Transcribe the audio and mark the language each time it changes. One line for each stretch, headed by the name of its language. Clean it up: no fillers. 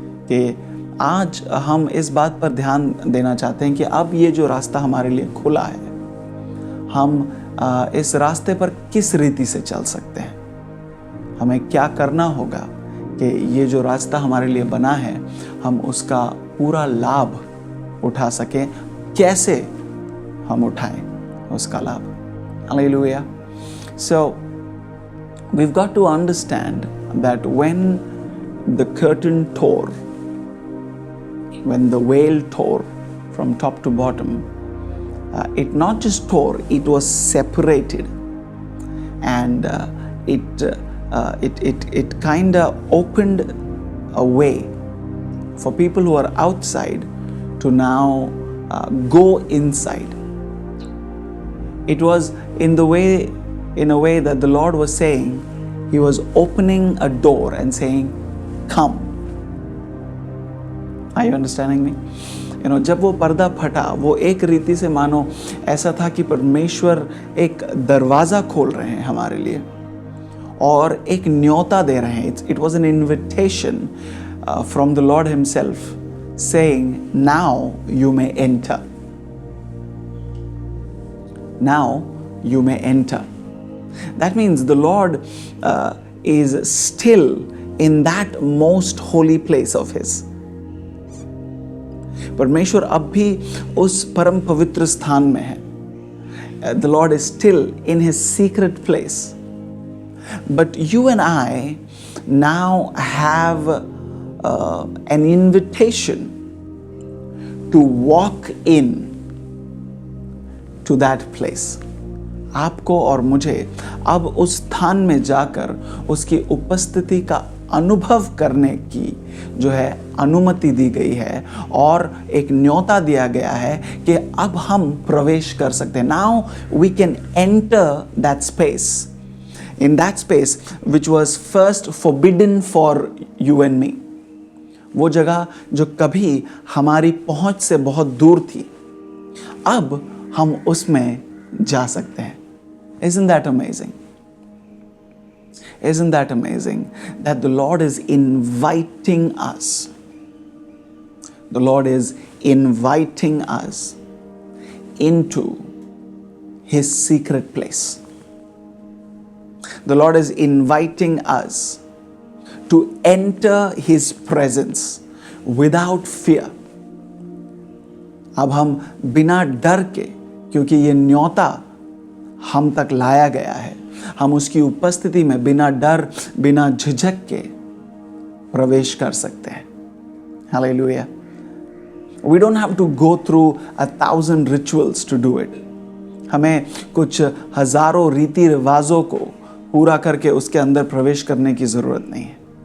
Hindi: कि आज हम इस बात पर ध्यान देना चाहते हैं कि अब ये जो रास्ता हमारे लिए खुला है, हम इस रास्ते पर किस रीति से चल सकते हैं. हमें क्या करना होगा कि ये जो रास्ता हमारे लिए बना है हम उसका पूरा लाभ उठा सकें. कैसे हम उठाएं उसका लाभ. Hallelujah.
English: So we've got to understand that when the curtain tore, when the veil tore from top to bottom, it not just tore, it was separated, and it kind of opened a way for people who are outside to now go inside. It was in a way that the Lord was saying, He was opening a door and saying, come. Are you understanding me?
Hindi: जब वो पर्दा फटा, वो एक रीति से मानो ऐसा था कि परमेश्वर एक दरवाज़ा खोल रहे हैं हमारे लिए और एक न्योता दे रहे हैं.
English: It was an invitation from the Lord Himself saying, now you may enter. Now you may enter. That means the Lord is still in that most holy place of His.
Hindi: परमेश्वर अब भी उस परम पवित्र स्थान में है.
English: The Lord is still in His secret place. But you and I now have an invitation to walk in to that place.
Hindi: आपको और मुझे अब उस स्थान में जाकर उसकी उपस्थिति का अनुभव करने की जो है अनुमति दी गई है और एक न्योता दिया गया है कि अब हम प्रवेश कर सकते हैं.
English: Now we can enter that space. In that space which was first forbidden for you and me.
Hindi: वो जगह जो कभी हमारी पहुंच से बहुत दूर थी, अब हम उसमें जा सकते हैं.
English: Isn't that amazing? Isn't that amazing that the Lord is inviting us? The Lord is inviting us into His secret place. The Lord is inviting us to enter His presence without fear.
Hindi: अब हम बिना डर के, क्योंकि ये न्योता हम तक लाया गया है, हम उसकी उपस्थिति में बिना डर बिना झिझक के प्रवेश कर सकते हैं.
English: Hallelujah. We don't have to go through 1,000 rituals to do it.
Hindi: हमें कुछ हजारों रीति रिवाजों को पूरा करके उसके अंदर प्रवेश करने की जरूरत नहीं है.